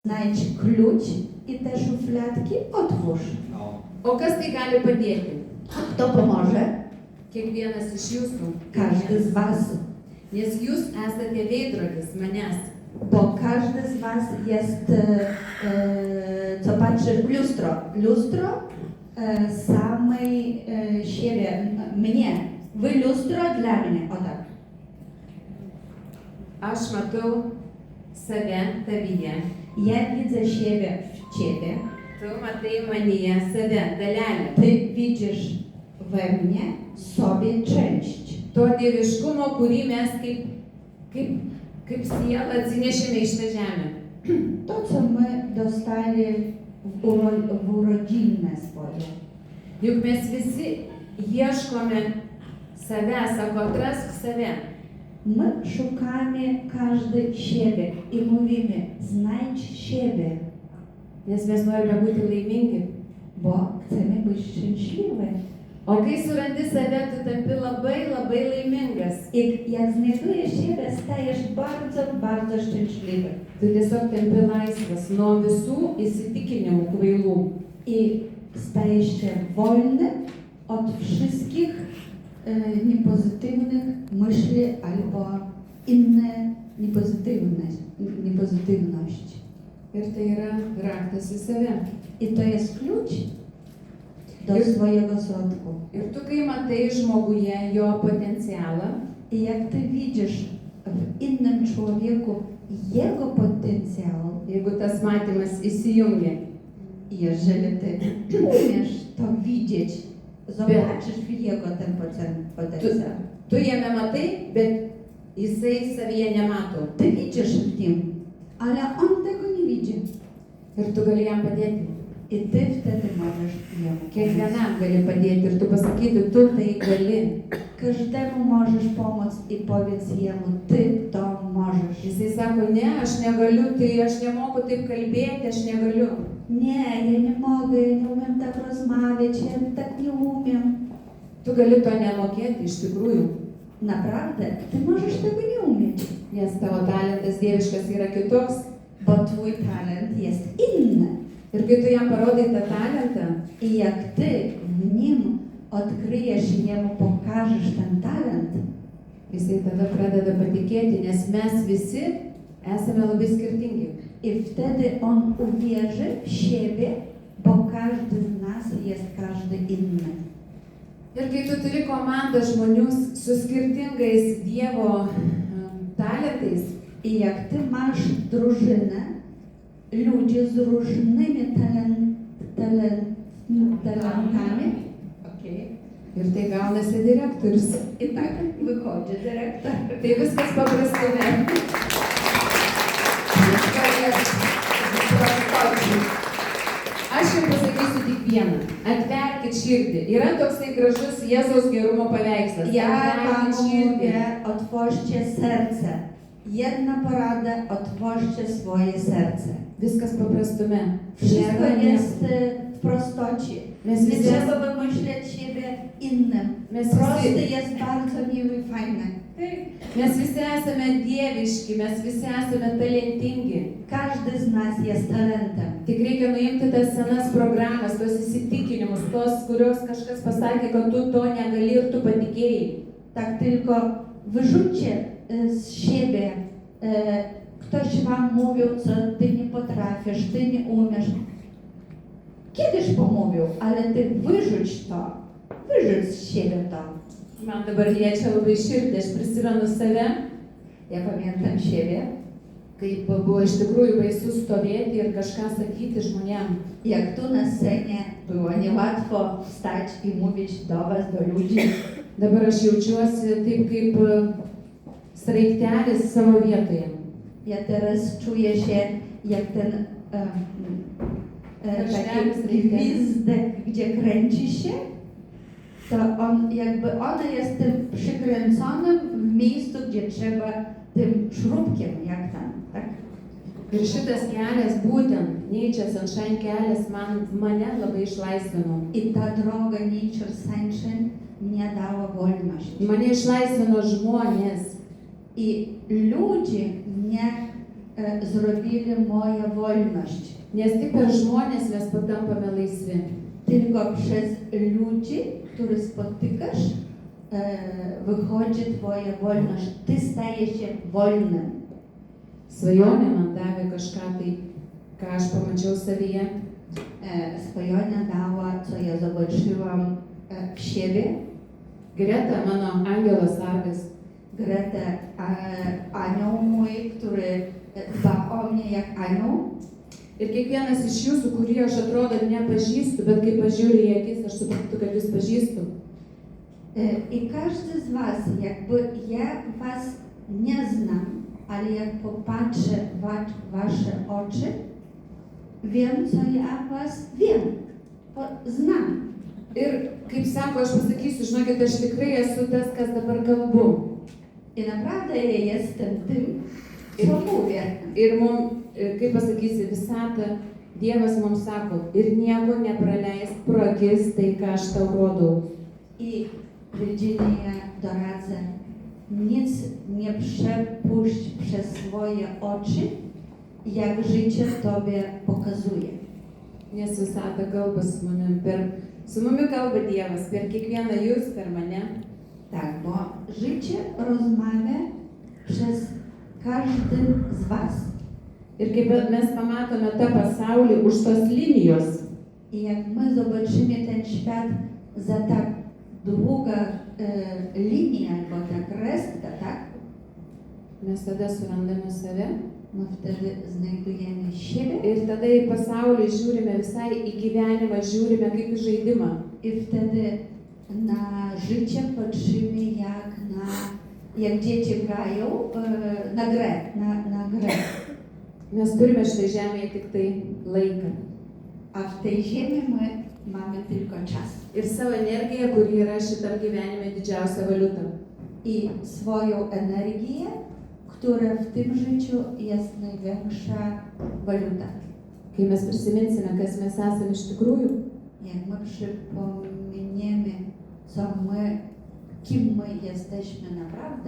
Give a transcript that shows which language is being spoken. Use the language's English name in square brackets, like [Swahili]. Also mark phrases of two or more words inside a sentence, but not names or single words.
[Polish] Znajdź klucz i te szufladki otwórz. [Lithuanian] O kas tai gali padėti? [Polish] Kto pomoże? [Lithuanian] Kiekvienas iš jūsų. [Polish] Każdy z was. [Lithuanian] Nes jūs esate veidrodis manęs. [Polish] Bo każdy z was jest, co patrzy w lustro. Lustro samej siebie, mnie. Wy lustro dla mnie. O tak. [Lithuanian] Aš matau save tavyje. [Polish] Ja widzę siebie w ciebie. [Lithuanian] Tu matai manyje save, dalelę. [Polish] Ty widzisz we mnie sobie część. [Lithuanian] To dieviškumo, kurį mes kaip sielą atsinešėme iš tą žemę. [Polish] To, co my dostali w urodziny swoje. [Lithuanian] Juk mes visi ieškome savęs, sako, atrask save. [Polish] My szukamy każdy siebie i mówimy, znajdź siebie, [Lithuanian] Nes mes norime būti laimingi. [Polish] bo chcemy być szczęśliwi. [Lithuanian] O kai surandi save, tu tampi labai laimingas. [Polish] I jak znajdujesz siebie, stajesz bardzo, bardzo szczęśliwy. [Lithuanian] Tu tiesiog tampi laisvas nuo visų įsitikinimų kvailų. [Polish] I stajesz się wolny od wszystkich niepozytywnych myśli albo inne niepozytywność. [Lithuanian] Ir tai yra raktas į save. [Polish] I to jest klucz do swojego środku. [Lithuanian] Ir tu kai matai žmoguje jo potencialą, [Polish] I jak ty widzisz w innym człowieku jego potencjał, [Lithuanian] jeigu tas matymas įsijungia, [Polish] jeżeli ty umiesz to widzieć, zobaczysz w jego ten potencjał. [Lithuanian] tu jame matai, bet jisai savyje nemato. [Polish] Ty widzisz w nim, ale on tego nie widzi. [Lithuanian] Ir tu gali jam padėti. [Polish] I ty wtedy możesz jemu pomóc. [Lithuanian] Kiekvienam gali padėti ir tu pasakyti, tu tai gali. [Polish] Każdemu możesz pomóc i powiedz jemu, ty to możesz. [Lithuanian] Jisai sako, ne, aš negaliu, tai aš nemoku taip kalbėti, aš negaliu. [Polish] Nie, ja nie mogę, ja nie umiem tak rozmawiać, ja tak nie umiem. [Lithuanian] Tu gali to nemokėti iš tikrųjų. [Polish] Naprawdę, ty możesz tego nie umieć, [Lithuanian] Nes tavo talentas dieviškas yra kitoks. [Polish] bo twój talent jest inny. [Lithuanian] Ir kai tu jam parodai tą talentą, [Polish] I jak ty w nim odkryjesz i jemu pokażesz ten talent, [Lithuanian] jisai tada pradeda patikėti, nes mes visi esame labai skirtingi. [Polish] i wtedy on uwierzy w siebie, bo każdy z nas jest każdy inny. [Lithuanian] Ir kai tu turi komandą žmonių su skirtingais Dievo talentais, [Polish] I jak ty masz drużynę, ludzi z różnymi talentami, [Lithuanian] ir tai gaunasi direktorius. [Polish] i tak wychodzi dyrektor. [Lithuanian] Tai viskas paprastume. Aš jums pasakysiu tik vieną. Atverkit širdį. Yra toksai gražus Jėzaus gerumo paveikslas. [Polish] Ja wam [Lithuanian] Atverkit širdį. [Polish] mówię, otwórzcie serce. Jedna porada, otwórzcie swoje serce. [Lithuanian] Viskas paprastume. [Polish] Wszystko [Lithuanian] Nėra [Polish] jest nieko. w prostocie. [Lithuanian] Mes [Polish] Nie [Lithuanian] visi, [Polish] trzeba wymyśleć siebie innym. [Lithuanian] mes [Polish] Prosty [Lithuanian] visi, [Polish] jest bardzo miły i fajny. [Lithuanian] mes visi esame dieviški, mes visi esame talentingi. [Polish] Każdy z nas jest talentem. [Lithuanian] Tik reikia nuimti tas senas programas, tos įsitikinimus, tos, kurios kažkas pasakė, kad tu to negali ir tu patikėjai. [Polish] Tak tylko wyrzućcie z siebie. Ktoś wam mówił, co ty nie potrafisz, ty nie umiesz. Kiedyś pomówił, ale ty wyrzuć to. Wyrzuć z siebie to. [Lithuanian] Man dabar liečia labai širdį, aš prisimenu save, [Polish] Ja pamiętam siebie, [Lithuanian] kaip buvo iš tikrųjų baisu stovėti ir kažką sakyti žmonėm. [Polish] jak tu na scenie było niełatwo wstać i mówić do was, do ludzi. [Lithuanian] Dabar aš jaučiuosi taip kaip sraigtelis savo vietoje. [Polish] Ja teraz czuję się jak ten taki gwizdek, gdzie kręci się, to on jakby on jest tym przykręconym w miejscu, gdzie trzeba tym śrubkiem, jak tam, tak? [Lithuanian] Ir šitas kelias, būtent Nature Sunshine kelias, mane labai išlaisvino. [Polish] I ta droga Nature Sunshine mnie dała wolność. [Lithuanian] Mane išlaisvino žmonės. [Polish] I ludzie mnie zrobili moją wolność. Nes tik per žmonės mes patampame laisvi. Tylko przez ludzi, których spotykasz, wychodzi twoja wolność. Ty stajesz się wolnym. [Lithuanian] Svajonė man davė kažką tai, ką aš pamačiau savyje. [Polish] Svajonė dała, co ja zobaczyłam w siebie. [Lithuanian] Greta, mano angelas sargas, [Polish] Greta, anioł mój, który dba o mnie jak anioł. [Lithuanian] ir kiekvienas iš jūsų, kurį aš atrodo nepažįstu, bet kai pažiūriu į akis, aš suprantu, kad jūs pažįstu. [Polish] I każdy z was, jakby ja was nie znam, ale jak popatrzę w wasze oczy, wiem, co ja was wiem, znam. [Lithuanian] Ir kaip sako, aš pasakysiu, žinokit, aš tikrai esu tas, kas dabar kalbu. [Polish] I naprawdę ja jestem tym, co mówię. [Lithuanian] Ir mums, kaip pasakysi, visata, Dievas mums sako, ir nieko nepraleisk pro akis tai, ką aš tau rodau. [Polish] I Virginia doradzę, nic nie przepuść przez swoje oczy, jak życie tobie pokazuje. [Lithuanian] Nes visata kalba su mumi kalba Dievas, per kiekvieną jūs, per mane. [Polish] Tak, bo życie rozmawia przez każdym z was. [Lithuanian] Ir kaip mes pamatome tą pasaulį už tos linijos, [Polish] I jak my zobaczymy ten świat za tak długa linia albo ta krestka, tak? [Lithuanian] mes tada surandame save. [Polish] No wtedy znajdujemy siebie [Lithuanian] Ir tada į pasaulį žiūrime visai į gyvenimą, žiūrime kaip į žaidimą. [Polish] i wtedy na życie patrzymy jak dzieci grają na grę, na grę. [Lithuanian] Mes turime štai žemėje tik tai laiką. [Polish] A w tej ziemi my mamy tylko czas. [Lithuanian] Ir savo energiją, kuri yra šitam gyvenime didžiausia valiuta. [Polish] I swoją energię, która w tym życiu jest największa waluta. [Lithuanian] Kai mes prisiminsime, kas mes esame iš tikrųjų, [Polish] Jak my przypomniemy, kim my jesteśmy naprawdę,